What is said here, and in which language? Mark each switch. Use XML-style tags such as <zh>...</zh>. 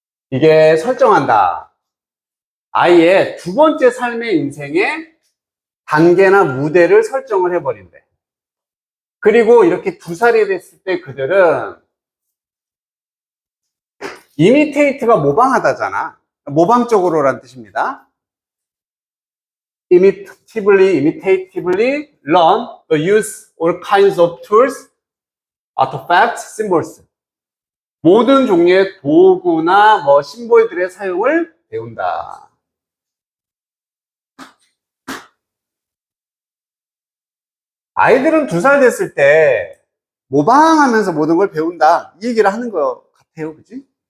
<ko>이게 설정한다. 아이의 두 번째 삶의 인생의 단계나 무대를 설정을 해버린대. 그리고 이렇게 2살이 됐을 때 그들은 이미테이트가 모방하다잖아. 모방적으로란 뜻입니다.</ko> <en>imitatively learn the use all kinds of tools, artifacts, symbols.</en> <ko>모든 종류의 도구나 뭐 심볼들의 사용을 배운다. 아이들은 2살 됐을 때 모방하면서 모든 걸 배운다. 이 얘기를 하는 것 같아요. 그지?</ko>